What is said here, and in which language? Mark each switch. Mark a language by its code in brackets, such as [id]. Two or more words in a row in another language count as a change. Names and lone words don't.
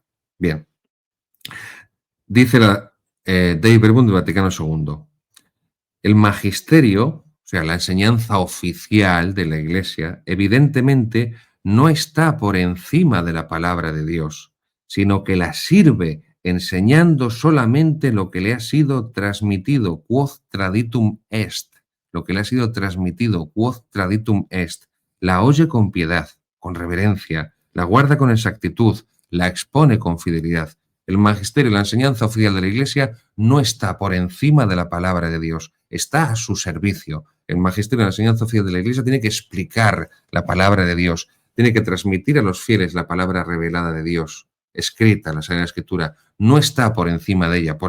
[es] Bien. Dice Dei Verbum del Vaticano II. El magisterio, o sea, la enseñanza oficial de la Iglesia, evidentemente no está por encima de la palabra de Dios, sino que la sirve enseñando solamente lo que le ha sido transmitido, [la] quod traditum est, [es] lo que le ha sido transmitido, [la] quod traditum est. [es] La oye con piedad, con reverencia, la guarda con exactitud, la expone con fidelidad. El magisterio, la enseñanza oficial de la Iglesia, no está por encima de la palabra de Dios, está a su servicio. El magisterio, la enseñanza oficial de la Iglesia, tiene que explicar la palabra de Dios, tiene que transmitir a los fieles la palabra revelada de Dios, escrita en la Sagrada Escritura, no está por encima de ella.